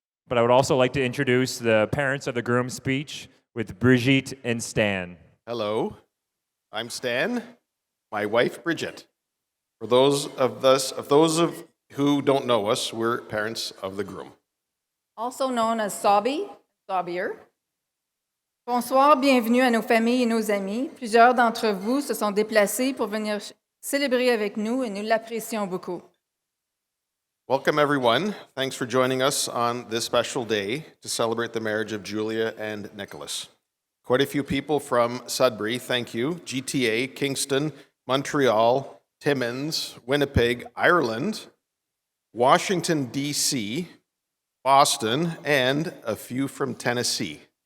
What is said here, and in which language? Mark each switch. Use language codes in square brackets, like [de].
[en] But I would also like to introduce the parents of the groom's speech with Brigitte and Stan. Hello, I'm Stan, my wife Bridget. For those of who don't know us, we're parents of the groom. Also known as Sabier. [fr] Bonsoir, bienvenue à nos familles et nos amis. Plusieurs d'entre vous se sont déplacés pour venir célébrer avec nous et nous l'apprécions beaucoup. [en] Welcome everyone. Thanks for joining us on this special day to celebrate the marriage of Julia and Nicholas. Quite a few people from Sudbury, thank you. GTA, Kingston, Montreal, Timmins, Winnipeg, Ireland, Washington, D.C., Boston, and a few from Tennessee.